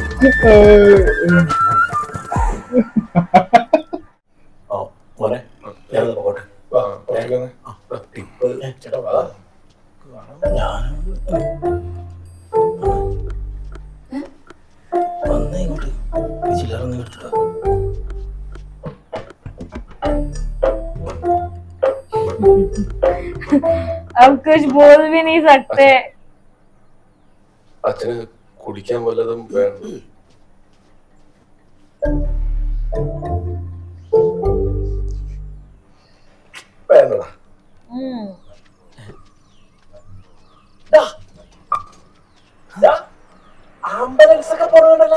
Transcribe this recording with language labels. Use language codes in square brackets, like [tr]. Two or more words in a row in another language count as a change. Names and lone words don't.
[ml] മോനെ ഞാൻ പോകട്ടെ. ടിപ്പ് ചേട്ടാ വാ. വന്നേ ഇങ്ങോട്ട് ചില്ലറൊന്നും എടുത്തിട്ടോ. [hi] अब कुछ बोल भी नहीं सकते. [ml] അച്ഛന് കുടിക്കാൻ വല്ലതും വേണം. വേണ്ടടാ. ആംബുലൻസ് ഒക്കെ പോണുണ്ടല്ലോ.